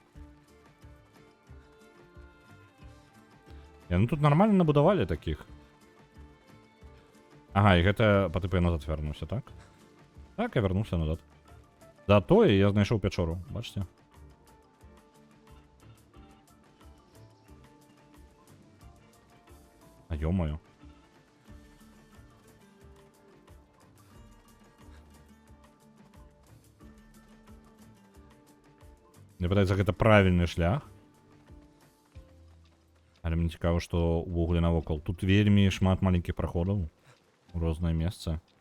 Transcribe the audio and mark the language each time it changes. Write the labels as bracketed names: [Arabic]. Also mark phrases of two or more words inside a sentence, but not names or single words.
[Ukrainian] Ну тут нормально набудовали таких. Ага, і гэта по типу я назад вернувся, так? Так, я вернувся назад. Зато я знайшов печору, бачите? [Russian] А ё-моё. [Belarusian] Мне падаецца, гэта правільны шлях. Але мне цікава, што ўвогуле навокал. Тут вельмі шмат маленькіх праходаў у розныя месцы.